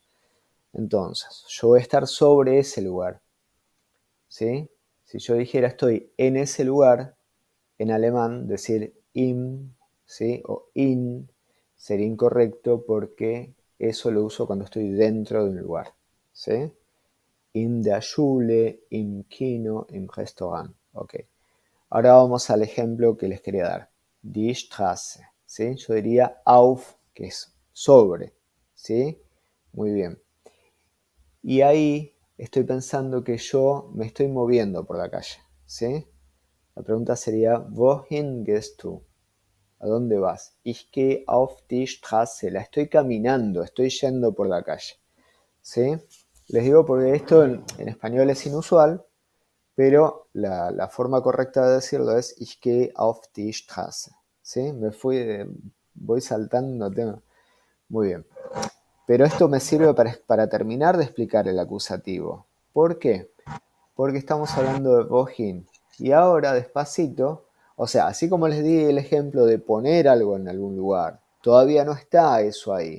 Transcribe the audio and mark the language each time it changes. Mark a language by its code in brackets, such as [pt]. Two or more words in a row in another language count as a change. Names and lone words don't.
[es] Entonces, yo voy a estar sobre ese lugar, ¿sí? Si yo dijera estoy en ese lugar, en alemán decir im, ¿sí? O in sería incorrecto porque eso lo uso cuando estoy dentro de un lugar, ¿sí? [de] In der Schule, im Kino, im Restaurant. [es] Ok. Ahora vamos al ejemplo que les quería dar. [de] Die Straße, [es] ¿sí? Yo diría auf, que es sobre, ¿sí? Muy bien. Y ahí estoy pensando que yo me estoy moviendo por la calle, ¿sí? La pregunta sería, [de] wohin gehst du? [es] ¿A dónde vas? [de] Ich gehe auf die Straße. [es] La estoy caminando, estoy yendo por la calle, ¿sí? Les digo porque esto en español es inusual, pero la forma correcta de decirlo es [de] ich gehe auf die Straße, [es] ¿sí? Voy saltando tema. Muy bien. Pero esto me sirve para terminar de explicar el acusativo. ¿Por qué? Porque estamos hablando de wohin. Y ahora, despacito, o sea, así como les di el ejemplo de poner algo en algún lugar, todavía no está eso ahí.